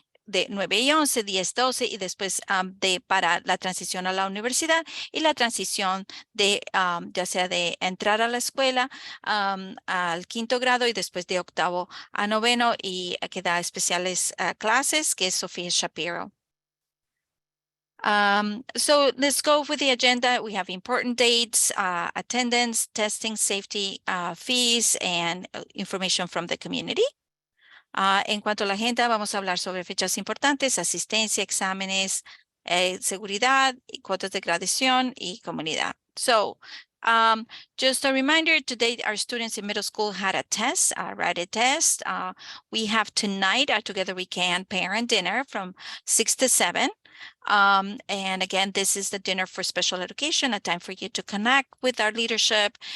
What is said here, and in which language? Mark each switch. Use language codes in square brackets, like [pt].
[es] De 9 y 11, 10, 12 y después para la transición a la universidad y la transición de ya sea de entrar a la escuela al 5º grado y después de 8º a 9º y que da especiales clases, que es Sofía Shapiro. [en] So let's go with the agenda. We have important dates, attendance, testing, safety, fees, and information from the community. [es] En cuanto a la agenda, vamos a hablar sobre fechas importantes, asistencia, exámenes, seguridad, y cuotas de graduación y comunidad. [en] So, just a reminder, today our students in middle school had a test, a write test. We have tonight a Together We Can parent dinner from 6 to 7. And again, this is the dinner for special education, a time for you to connect with our leadership.